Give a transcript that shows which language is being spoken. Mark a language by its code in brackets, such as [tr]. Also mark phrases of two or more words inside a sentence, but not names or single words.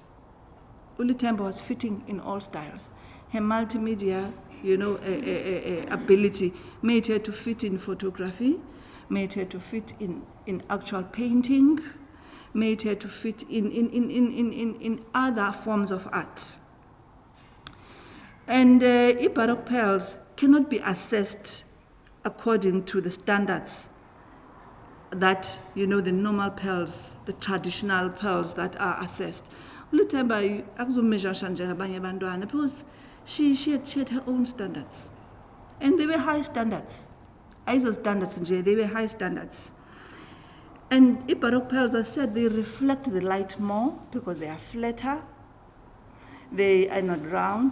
[en] Litemba was fitting in all styles. Her multimedia, you know, ability made her to fit in photography, made her to fit in actual painting, made her to fit in other forms of art. And Baroque pearls cannot be assessed according to the standards that, you know, the normal pearls, the traditional pearls that are assessed. Litemba [nd] akuzomeasure njengabanye abantwana [en] because she had her own standards, and they were high standards. Those standards, they were high standards. And Baroque pearls, as I said, they reflect the light more because they are flatter. They are not round.